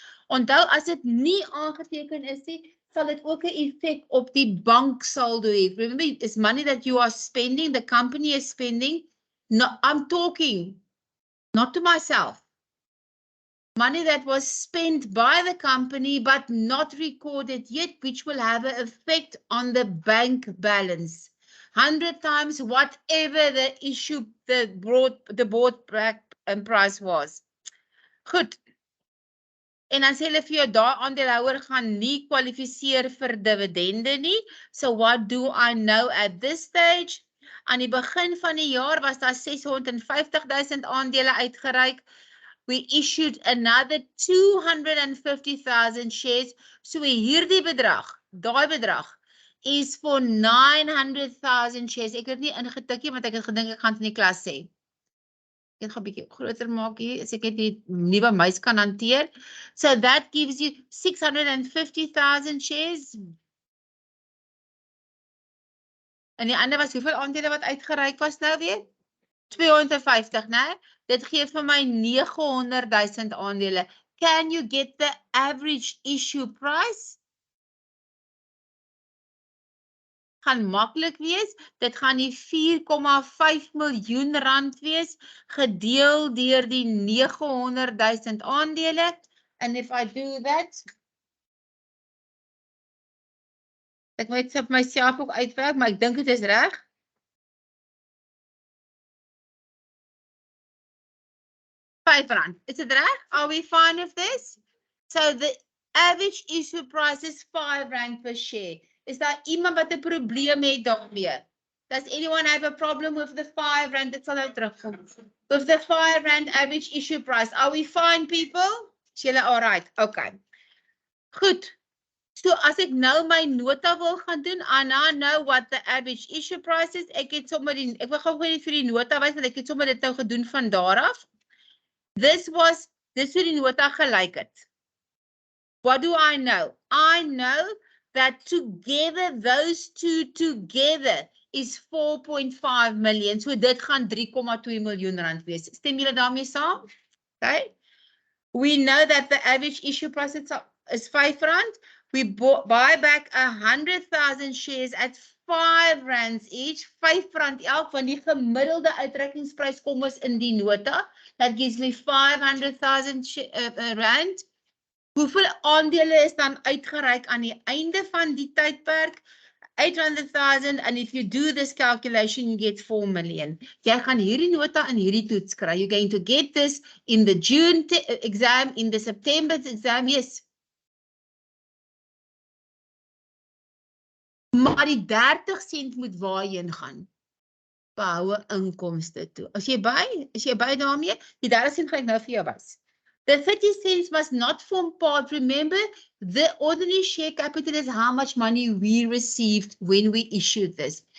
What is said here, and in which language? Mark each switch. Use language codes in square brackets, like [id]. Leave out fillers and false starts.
[af] Onthou, as dit nie aangeteken is nie, sal dit ook 'n effek op die banksaldo hê. [en] Remember, it's money that you are spending, the company is spending. No, I'm talking, not to myself. Money that was spent by the company but not recorded yet, which will have an effect on the bank balance. 100 times whatever the issue, the board price was. [af] Goed. En dan sê hulle vir jou, daai aandeelhouer gaan nie kwalifiseer vir dividende nie. [en] So what do I know at this stage? [af] Aan die begin van die jaar was daar 650,000 aandele uitgereik. [en] We issued another 250,000 shares. [af] So hierdie bedrag, daai bedrag, is [en] for 900,000 shares. [af] Ek het nie ingetikkie, want ek het gedink ek gaan het in die klas sê. Ek gaan 'n bietjie groter maak hier, as ek het die nuwe muis kan hanteer. [en] So that gives you 650,000 shares. [af] En die ander was hoeveel aandele wat uitgereik was nou weer? 250, né? Dit gee vir my 900,000 aandele. [en] Can you get the average issue price? [af] Gaan maklik wees. Dit gaan die 4,5 miljoen rand wees, gedeel deur die 900,000 aandele. [en] And if I do that, [af] ek moet dit myself ook uitwerk, maar ek dink dit is reg. [en] R5. Is it right? Are we fine with this? So the average issue price is R5 per share. [af] Is daar iemand wat 'n probleem het daarmee? [en] Does anyone have a problem with the R5? [af] Dit sal nou terugkom. [en] With the R5 average issue price. Are we fine, people? [af] Is julle [en] all right? Okay. Goed. So [af] as ek nou my nota wil gaan doen, [en] I now know what the average issue price is. [af] Ek het sommer ek wil gou net vir die nota wys, want ek het sommer dit nou gedoen van daar af. This hoe die nota gelyk het. [en] What do I know? I know that together, those two together is 4.5 million. [af] So dit gaan 3,2 miljoen rand wees. Stem julle daarmee saam? [en] Okay. We know that the average issue price is R5. We buy back 100,000 shares at R5 each, [af] R5 elk, want die gemiddelde uitrekkingsprys kom ons in die nota. [en] That gives me 500,000 rand. [af] Hoeveel aandele is dan uitgereik aan die einde van die tydperk? [en] 800,000, and if you do this calculation, you get 4 million. [af] Jy gaan hierdie nota in hierdie toets kry. [en] You're going to get this in the June exam, in the September exam, yes. [af] Maar die 30 sent moet waarheen gaan? Behoue inkomste toe. As jy by daarmee, die 30 sent gaan ek nou vir jou wys. [en] The 30 cents must not form part. Remember, the ordinary share capital is how much money we received when we issued this.